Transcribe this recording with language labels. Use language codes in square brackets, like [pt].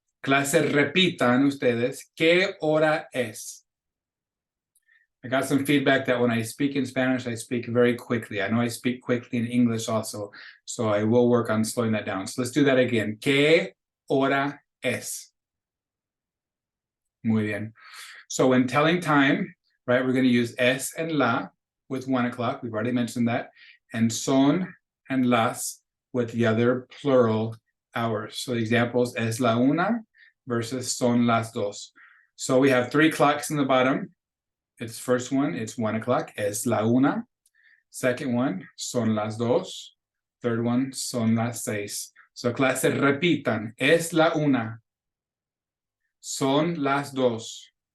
[es] Clase, repitan ustedes, ¿qué hora es? [en] I got some feedback that when I speak in Spanish, I speak very quickly. I know I speak quickly in English also, so I will work on slowing that down. So let's do that again. [es] ¿Qué hora es? Muy bien. [en] So when telling time, right, we're going to use es and la with 1 o'clock. We've already mentioned that. And son and las with the other plural hours. So the examples, [es] es la una versus son las dos. [en] So we have 3 clocks in the bottom. It's first one, it's 1 o'clock, [es] es la una. [en] Second one, [es] son las dos. [en] Third one, [es] son las 6. So clase, repitan, es la una. Son las dos.